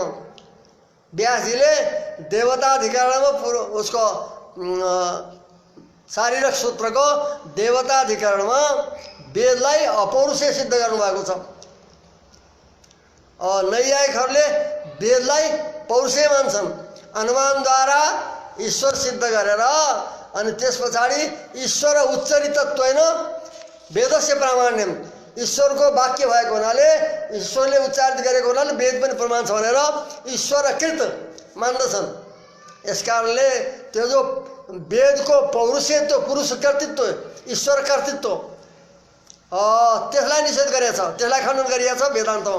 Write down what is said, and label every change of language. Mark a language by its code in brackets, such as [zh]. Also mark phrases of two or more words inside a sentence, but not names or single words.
[ne] व्यासजीले देवताधिकरणमा उसको शारीरिक सूत्रको देवताधिकरणमा वेदलाई अपौरुषीय सिद्ध गर्नुभएको छ। नैयायिकहरूले वेदलाई पौरुषीय मान्छन्। अनुमानद्वारा ईश्वर सिद्ध गरेर अनि त्यस पछाडि [sa] ईश्वर उच्चरितत्वेन वेदस्य प्रामाण्यम, [ne] ईश्वरको वाक्य भएको हुनाले ईश्वरले उच्चारित गरेको हुनाले वेद पनि प्रमाण छ भनेर ईश्वरकृत मान्दछन्। यसकारणले त्यो जो वेदको पौरुषेत्व, पुरुष कर्तृत्व, ईश्वर कर्तृत्व त्यसलाई निषेध गरेको छ, त्यसलाई खण्डन गरिएको छ वेदान्तमा।